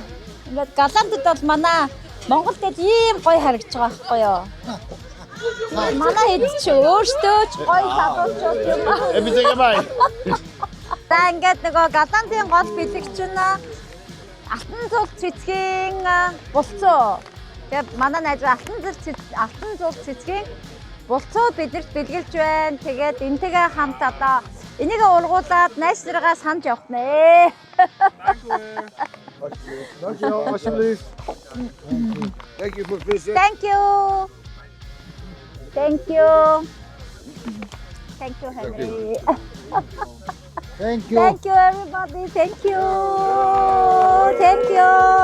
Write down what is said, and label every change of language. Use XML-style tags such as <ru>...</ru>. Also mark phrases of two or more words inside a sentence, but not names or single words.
<mn>Ингээд галантд бол манай Монгол дээл ийм гоё харагдаж байгаа байхгүй юу? Манай хэд ч өөртөө ч гоё залуучууд юм аа.</mn> <en>Everything bye.</en> <mn>За ингээд нөгөө галантын гол бэлэгч нь алтан цул цэцгийн булцуу. Тэгээд манай найзар алтан цул цэцгийн булцуу бидэрт бэлгэлж байна. Тэгээд энтэйгээ хамт одоо энийг ургуулад найз нарыгаа санаж явах нэ.</mn> <en>Thank you for visiting. Thank you. Thank you. Thank you, Henry. Thank you. Thank you, everybody. Thank you. Thank you.</en>